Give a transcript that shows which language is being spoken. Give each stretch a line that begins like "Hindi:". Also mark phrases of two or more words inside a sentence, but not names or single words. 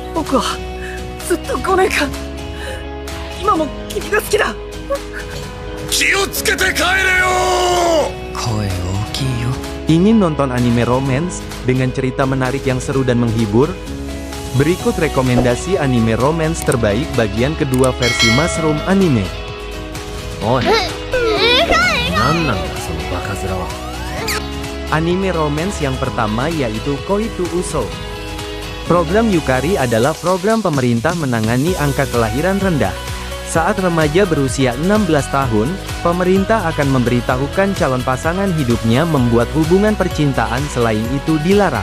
Japanese: 僕はずっと5年間今も君が好きだ。気をつけて帰れよ。声大きいよ。
Indonesian: Ingin nonton anime romance dengan cerita menarik yang seru dan menghibur? Berikut rekomendasi anime romance terbaik bagian kedua versi Mushroom Anime.
Japanese: おい、なんなんだそのバカ面は。
Indonesian: Anime romance yang pertama yaitu Koi to Uso. Program Yukari adalah program pemerintah menangani angka kelahiran rendah. Saat remaja berusia 16 tahun, pemerintah akan memberitahukan calon pasangan hidupnya membuat hubungan percintaan, selain itu dilarang.